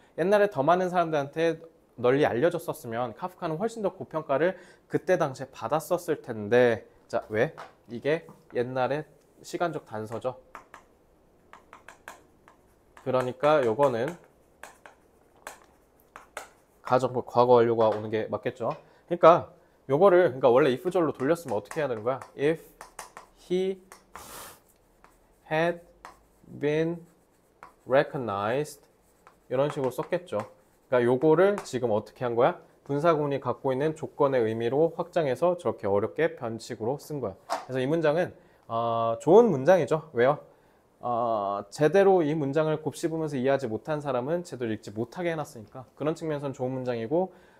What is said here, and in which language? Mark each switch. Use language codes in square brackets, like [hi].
[ko] 옛날에 더 많은 사람들한테 널리 알려졌었으면 카프카는 훨씬 더 고평가를 그때 당시에 받았었을 텐데 자, 왜? 이게 옛날에 시간적 단서죠. 그러니까 요거는 가정법 과거 완료가 오는 게 맞겠죠. 그러니까 요거를 그러니까 원래 if절로 돌렸으면 어떻게 해야 되는 거야? [en] If he had been recognized [ko] 이런 식으로 썼겠죠. 그러니까 요거를 지금 어떻게 한 거야? 분사구문이 갖고 있는 조건의 의미로 확장해서 저렇게 어렵게 변칙으로 쓴 거야. 그래서 이 문장은 좋은 문장이죠. 왜요? 제대로 이 문장을 곱씹으면서 이해하지 못한 사람은 제대로 읽지 못하게 해놨으니까 그런 측면에서는 좋은 문장이고